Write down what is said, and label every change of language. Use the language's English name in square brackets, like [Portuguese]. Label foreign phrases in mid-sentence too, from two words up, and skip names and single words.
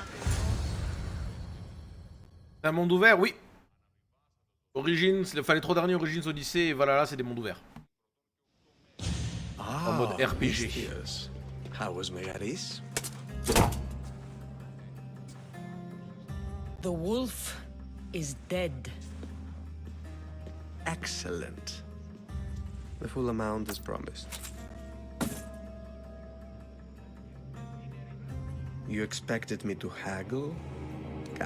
[French] C'est un monde ouvert, oui. Origins, enfin les 3 derniers Origins, Odyssey et Valhalla, c'est des mondes ouverts. En mode RPG. [English] Mystios. How was Megaris? The wolf is dead. Excellent. The full amount is promised. You expected me to haggle?